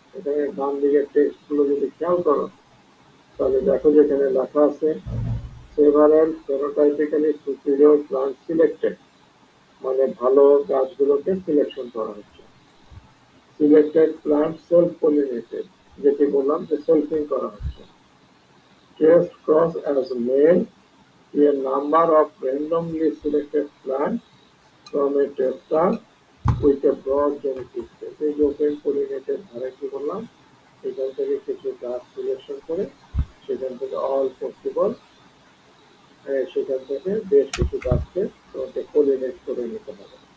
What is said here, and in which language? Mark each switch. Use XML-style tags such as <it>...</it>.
<bn>এখানে ডান দিকের টেক্সট গুলো যদি খেয়াল করো তাহলে দেখো যেখানে লেখা আছে</bn> <en>several phenotypically superior plant selected,</en> <bn>মানে ভালো গাছগুলোকে সিলেকশন করা হচ্ছে।</bn> <en>selected plant self pollinated,</en> <bn>যেটি বললাম যে সেলফিং করা হচ্ছে।</bn> <en>Test cross as male to a number of randomly selected plants from a tester with a broad genetic set.</en> <bn>এই যে ওপেন পলিনেটেড ভ্যারাইটি বললাম, এখান থেকে কিছু গাছ সিলেকশন করে সেখান থেকে অল পসিবল, সেখান থেকে বেশ কিছু গাছকে তোমাকে পলিনেট করে নিতে হবে।</bn>